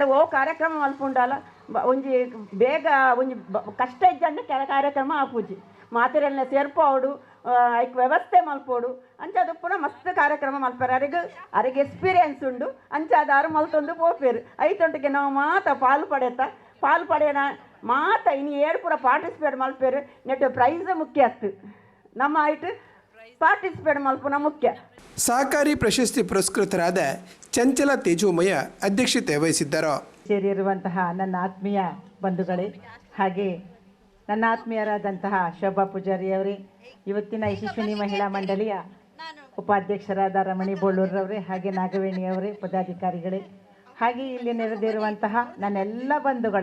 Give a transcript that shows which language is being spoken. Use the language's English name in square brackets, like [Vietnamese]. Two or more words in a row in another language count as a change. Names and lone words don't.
[Tulu] ಓ ಕಾರ್ಯಕ್ರಮ ಮಲ್ಪುಂಡಲ್ಲ ಒಂಜಿ ಬೇಗ ಒಂಜಿ ಕಷ್ಟ ಇದ್ದಂಗೆ ಕಾರ್ಯಕ್ರಮ ಆಪೂಜಿ ಮಾತೆರೆಲ್ಲ ಸೇರ್ಪೋಡು ಐಕ್ ವ್ಯವಸ್ಥೆ ಮಲ್ಪೋಡು ಅಂಚದು ಪುನಃ ಮಸ್ತ್ ಕಾರ್ಯಕ್ರಮ ಮಲ್ಪೇರು ಅರಿಗೆ ಎಕ್ಸ್ಪೀರಿಯನ್ಸ್ ಉಂಡು ಅಂಚಾದಾರು ಮಲ್ತೊಂದು ಪೋಪೇರು ಐತೊಟ್ಟಿಗೆ ನಾವು ಮಾತ ಪಾಲು ಪಡೆಯೋಣ ಮಾತ ಇನ್ನು ಏಳು ಪೂರ ಪಾರ್ಟಿಸಿಪೇಟ್ ಮಲ್ಪೇರು ನೆಟ್ಟು ಪ್ರೈಸ್ ಮುಖ್ಯ ಆಗ್ತದೆ ನಮ್ಮ ಆಯ್ತು ಪಾರ್ಟಿಸಿಪೇಟ್ ಮಲ್ಪುನ ಮುಖ್ಯ. [Kannada] ಸಹಕಾರಿ ಪ್ರಶಸ್ತಿ ಪುರಸ್ಕೃತರಾದ ಚಂಚಲ ತೇಜೋಮಯ ಅಧ್ಯಕ್ಷತೆ ವಹಿಸಿದ್ದರು. ಸೇರಿರುವಂತಹ ನನ್ನ ಆತ್ಮೀಯ ಬಂಧುಗಳೇ, ಹಾಗೆ ನನ್ನ ಆತ್ಮೀಯರಾದಂತಹ ಶೋಭಾ ಪೂಜಾರಿ ಅವರೇ, ಇವತ್ತಿನ ಯಶಸ್ವಿನಿ ಮಹಿಳಾ ಮಂಡಳಿಯ ಉಪಾಧ್ಯಕ್ಷರಾದ ರಮಣಿ ಬೋಳೂರವರೇ, ಹಾಗೆ ನಾಗವೇಣಿ ಅವರೇ, ಪದಾಧಿಕಾರಿಗಳೇ, ಹಾಗೆ ಇಲ್ಲಿ ನೆರೆದಿರುವಂತಹ ನನ್ನೆಲ್ಲ ಬಂಧುಗಳು.